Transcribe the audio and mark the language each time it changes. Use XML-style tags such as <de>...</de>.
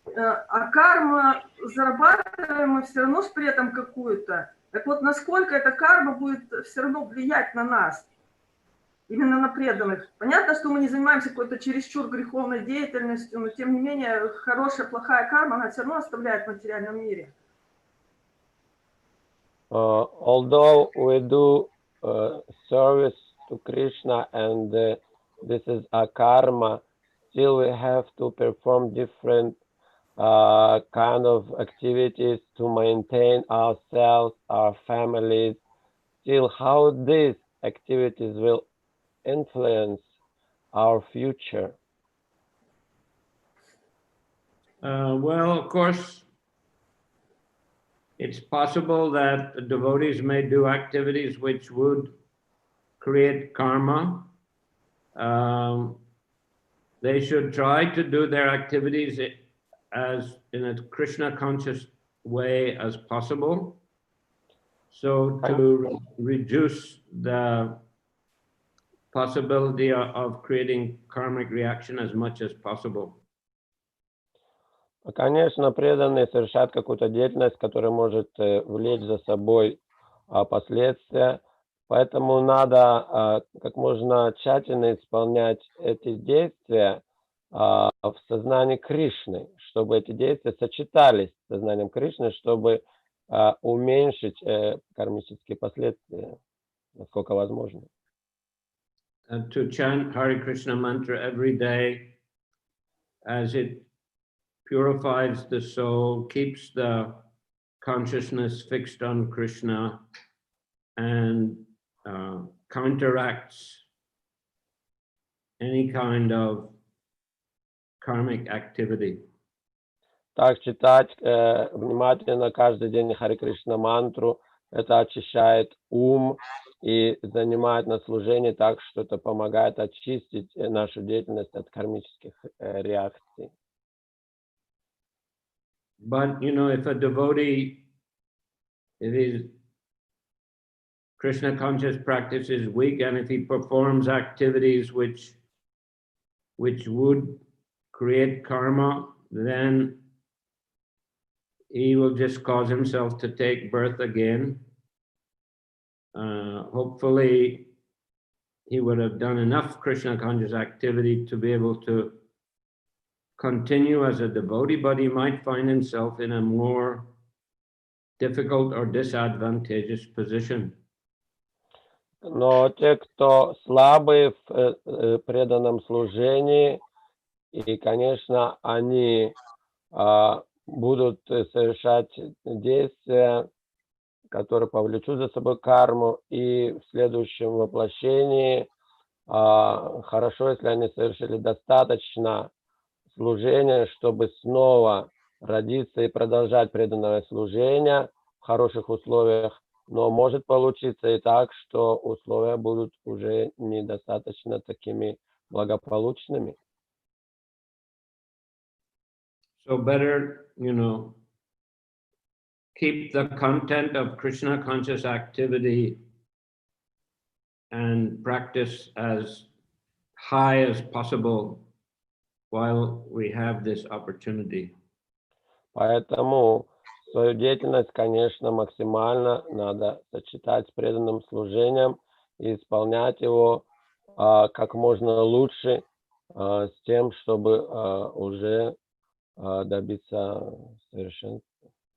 <ru>А карма зарабатываем мы все равно при этом какую-то. Так вот, насколько эта карма будет все равно влиять на нас, именно на преданных. Понятно, что мы не занимаемся какой-то чересчур греховной деятельностью, но тем не менее хорошая, плохая карма, она все равно оставляет в материальном мире.</ru> <en>Although we do service to Krishna and this is a karma, still we have to perform different kind of activities to maintain ourselves, our families. Still, how these activities will influence our future? Well, of course, it's possible that devotees may do activities which would create karma. They should try to do their activities as in a Krishna conscious way as possible, so to reduce the possibility of creating karmic reaction as much as possible.</en> <ru>Конечно, преданные совершают какую-то деятельность, которая может влечь за собой последствия, поэтому надо как можно тщательно исполнять эти действия в сознании Кришны, чтобы эти действия сочетались с сознанием Кришны, чтобы уменьшить кармические последствия, насколько возможно.</ru> <en>To chant Hare Krishna mantra every day as it purifies the soul, keeps the consciousness fixed on Krishna, and counteracts any kind of karmic activity.</en> <ru>Так, читать внимательно каждый день Харе Кришна мантру, это очищает ум и занимает на служении так, что это помогает очистить нашу деятельность от кармических реакций.</ru> <en>But, you know, if a devotee, if his Krishna conscious practice is weak, and if he performs activities which would create karma, then he will just cause himself to take birth again. Hopefully, he would have done enough Krishna conscious activity to be able to continue as a devotee, but he might find himself in a more difficult or disadvantageous position.</en> <ru>Но те, кто слабые в преданном служении, и, конечно, они будут совершать действия, которые повлечут за собой карму, и в следующем воплощении хорошо, если они совершили достаточно служения, чтобы снова родиться и продолжать преданное служение в хороших условиях, но может получиться и так, что условия будут уже недостаточно такими благополучными.</ru> <en>So better, you know, keep the content of Krishna conscious activity and practice as high as possible while we have this opportunity.</en> <ru>Поэтому свою деятельность, конечно, максимально надо сочетать с преданным служением и исполнять его как можно лучше с тем, чтобы уже добиться совершенства.</ru>